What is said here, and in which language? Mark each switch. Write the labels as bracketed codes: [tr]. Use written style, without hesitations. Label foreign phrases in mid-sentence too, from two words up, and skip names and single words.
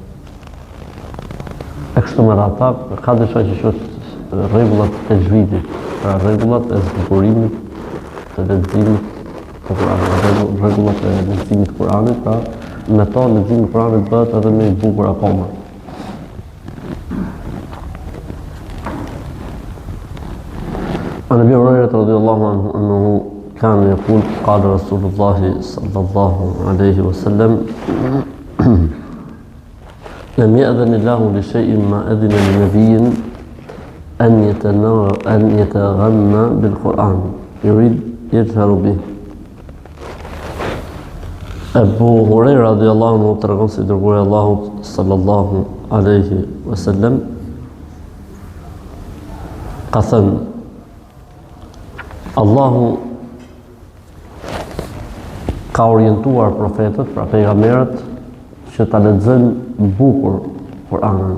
[sq] E kështu me radhë, ka disa që quhet rregullat e tajvidit, pra rregullat e zbukurimit të leximit të Kuranit, rregullat e leximit të Kuranit, pra me to leximi i Kuranit bëhet edhe më i bukur akoma. [ar] عن ابي هريره رضي الله عنه انه كان يقول قال رسول الله صلى الله عليه وسلم لم يأذن الله لشيء ما أذن لنبي أن يتغنى بالقرآن يريد يجهر به. [sq] Abu Huraira [ar] رضي الله عنه [sq] tregon se dërguari i Allahut [ar] صلى الله عليه وسلم [sq] ka thënë: Allahu ka orientuar profetët, pra pejgamberët, që ta lexojnë bukur Kur'anin.